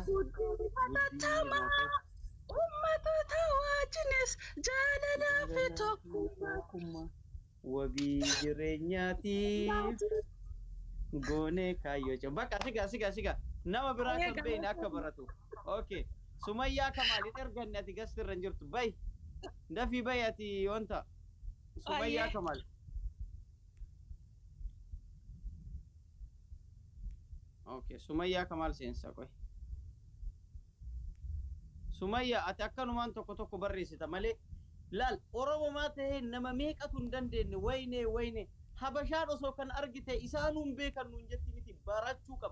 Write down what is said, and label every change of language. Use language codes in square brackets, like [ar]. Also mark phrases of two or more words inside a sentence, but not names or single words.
[om] Hatattamaa uummattoota wajjinis jaalalaa fi tokkummaa. wabii jireenyaatiif goonee kaayyoo bakka siga nama biraa kan beekne akka baratu. Okay. Sumayyaa Kamaal erganne ati gastirra hin jirtu bay dafii bay ati wanta Sumayyaa Kamaal. Okay. Sumayyaa Kamaal seensa koy. Sumayyaa ati akkanumaan tokko barreessita malee laal Oromoo ta'ee nama meeqatu hin dandeenye wayne habashaan osoo kan argite isaanuun beekan nuun jetti miti barachuu qaba.